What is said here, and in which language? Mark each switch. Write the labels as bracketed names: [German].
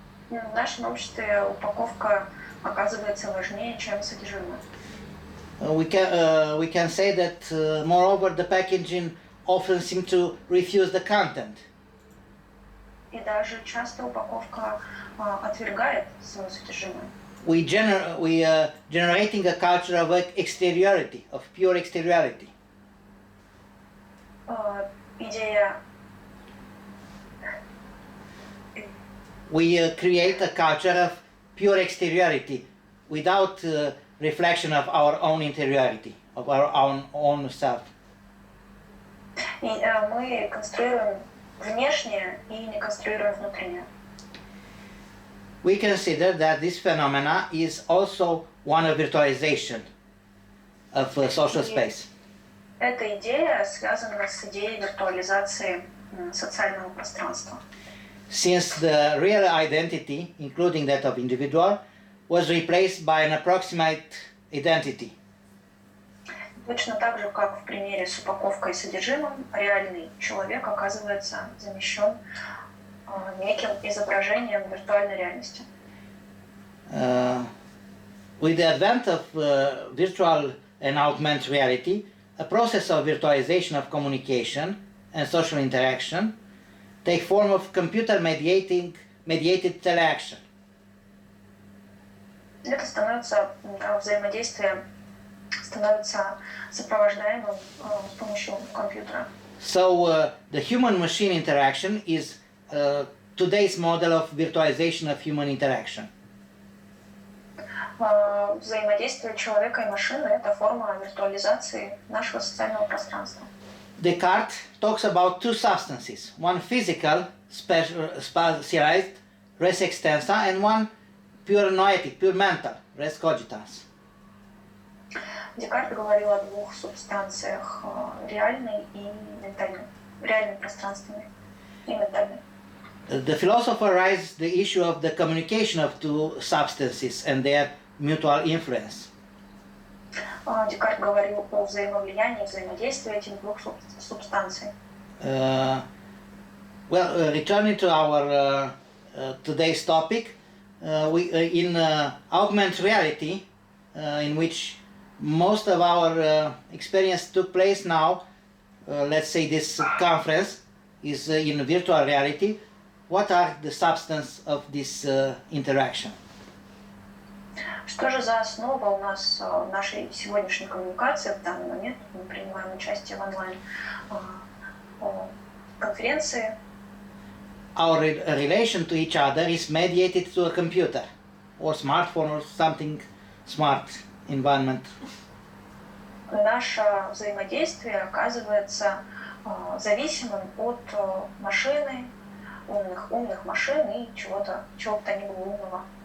[Russian] В нашем обществе упаковка оказывается важнее, чем содержимое. [English] We can say that moreover the packaging often seems to refuse the content. [Russian] И даже часто упаковка отвергает свое содержимое. [English] We generating a culture of exteriority, of pure exteriority. [Russian] Идея. [English] We create a culture of pure exteriority without reflection of our own interiority, of our own self. [Russian] И мы конструируем внешнее и не конструируем внутреннее. [English] We consider that this phenomena is also one of virtualization of social space. [Russian] Эта идея связана с идеей виртуализации социального пространства. [English] Since the real identity, including that of individual, was replaced by an approximate identity. [Russian] Точно так же, как в примере с упаковкой и содержимым, реальный человек оказывается замещен неким изображением виртуальной реальности. [English] With the advent of virtual and augmented reality, a process of virtualization of communication and social interaction take form of computer-mediated interaction. [Russian] Это становится взаимодействие становится сопровождаемым с помощью компьютера. [English] So the human-machine interaction is today's model of virtualization of human interaction. [Russian] Взаимодействие человека и машины – это форма виртуализации нашего социального пространства. [English] Descartes talks about two substances, one physical, specialized, res extensa, and one pure noetic, pure mental, res cogitans. [Russian] Декарт говорил о двух субстанциях, реальной и ментальной, реальной пространственной и ментальной. [English] The philosopher raises the issue of the communication of two substances and their mutual influence. [Russian] Декарт говорил о взаимовлиянии, взаимодействии этих двух субстанций. [English] Returning to our today's topic, in augmented reality, in which most of our experience took place now, let's say this conference is in virtual reality. What are the substance of this interaction? [Russian] Что же за основа у нас в нашей сегодняшней коммуникации в данный момент? Мы принимаем участие в онлайн-конференции. [English] Our relation to each other is mediated through a computer or smartphone or something smart environment. [Russian] Наше взаимодействие оказывается зависимым от машины, умных машин и чего-то ни было умного.